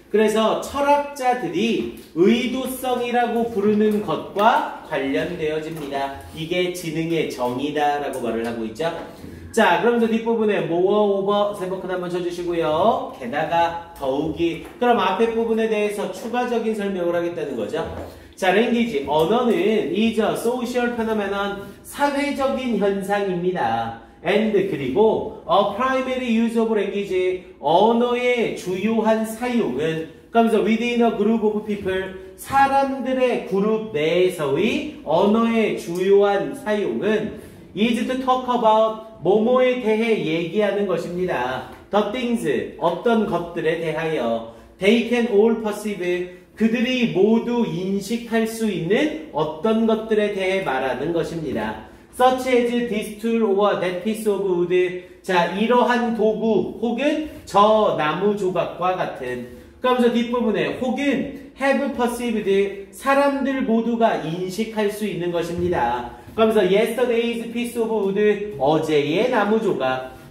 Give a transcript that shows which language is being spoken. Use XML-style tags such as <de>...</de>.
<ko>그래서 철학자들이 의도성이라고 부르는 것과 관련되어집니다. 이게 지능의 정의다라고 말을 하고 있죠. 자, 그러면서 뒷부분에 more over 세번큰 한번 쳐주시고요. 게다가 더욱이 그럼 앞에 부분에 대해서 추가적인 설명을 하겠다는 거죠. 자, language, 언어는</ko> <en>is a social phenomenon,</en> <ko>사회적인 현상입니다. and 그리고</ko> <en>a primary use of language,</en> <ko>언어의 주요한 사용은 그러면서</ko> <en>within a group of people,</en> <ko>사람들의 그룹 내에서의 언어의 주요한 사용은</ko> <en>is to talk about,</en> <ko>뭐뭐에 대해 얘기하는 것입니다.</ko> <en>The things,</en> <ko>어떤 것들에 대하여</ko> <en>they can all perceive,</en> <ko>그들이 모두 인식할 수 있는 어떤 것들에 대해 말하는 것입니다.</ko> <en>Such as this tool or that piece of wood.</en> <ko>자, 이러한 도구 혹은 저 나무 조각과 같은. 그러면서 뒷부분에 혹은 have perceived, 사람들 모두가 인식할 수 있는 것입니다. 그러면서</ko> <en>yesterday's piece of wood,</en> <ko>어제의 나무 조각.</ko>